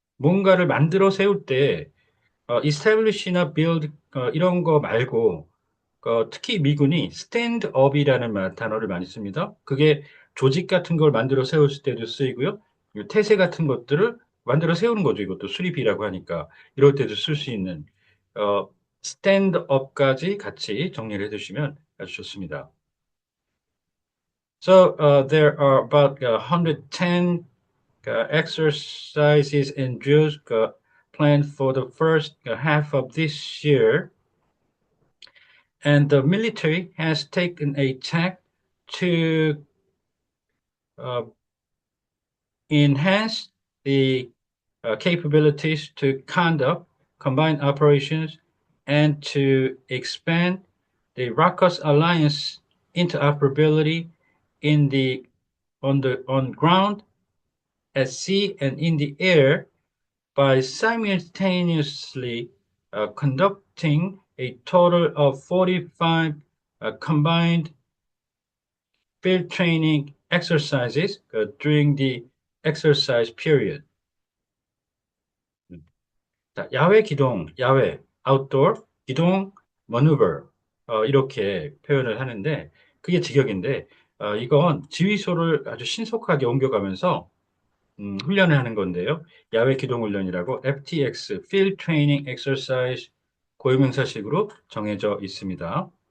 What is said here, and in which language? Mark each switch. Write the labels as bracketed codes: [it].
[ko] 뭔가를 만들어 세울 때 establish나 build 이런 거 말고 특히 미군이 stand up이라는 단어를 많이 씁니다. 그게 조직 같은 걸 만들어 세울 때도 쓰이고요. 태세 같은 것들을 만들어 세우는 거죠. 이것도 수립이라고 하니까 이럴 때도 쓸 수 있는 어, stand up까지 같이 정리를 해두시면 아주 좋습니다. [en] So there are about 110 exercises and drills planned for the first half of this year, and the military has taken a tack to uh, enhance the capabilities to conduct combined operations and to expand the RACOS alliance interoperability in the on ground, at sea, and in the air by simultaneously conducting a total of 45 combined field training exercises during the exercise period. [ko] 자, 야외 기동, 야외, outdoor, 기동, maneuver 이렇게 표현을 하는데 그게 직역인데 이건 지휘소를 아주 신속하게 옮겨가면서 훈련을 하는 건데요. 야외 기동 훈련이라고 FTX, Field Training Exercise 고유명사식으로 정해져 있습니다.